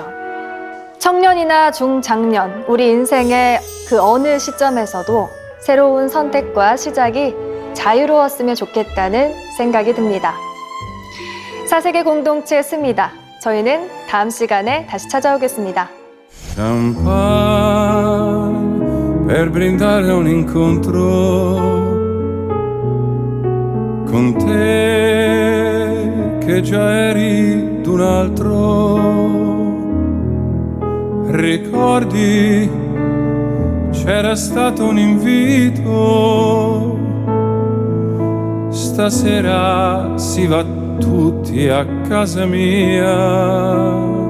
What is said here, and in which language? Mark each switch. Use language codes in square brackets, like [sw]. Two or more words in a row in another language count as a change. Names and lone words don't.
[ko] 청년이나 중장년, 우리 인생의 그 어느 시점에서도 새로운 선택과 시작이 자유로웠으면 좋겠다는 생각이 듭니다. 사색의 공동체 씁니다. 저희는 다음 시간에 다시 찾아오겠습니다. [it] Champagne per brindare un incontro con te che già eri d'un altro. Ricordi, c'era stato un invito, stasera si va tutti a casa mia.